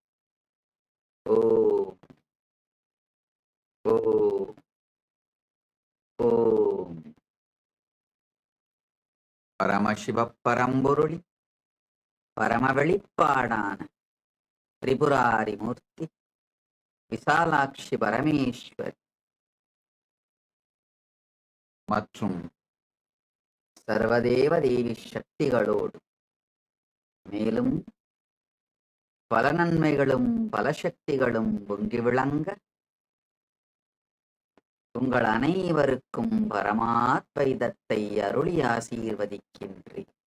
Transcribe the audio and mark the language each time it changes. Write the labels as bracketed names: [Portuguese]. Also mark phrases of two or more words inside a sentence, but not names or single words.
[Sanskrit] Om Om Om Paramashiva Paramburuli Paramavelipadana Tripurari Murti Vishalakshi Parameshwari [Tamil] மற்றும் சர்வதேவ தேவி சக்திகளோடு மேலும் பல நன்மைகளும் பல சக்திகளும் பொங்கி விளங்க உங்கள் அனைவருக்கும் பரமாத்வைதத்தை அருளி ஆசீர்வதிக்கின்றேன்.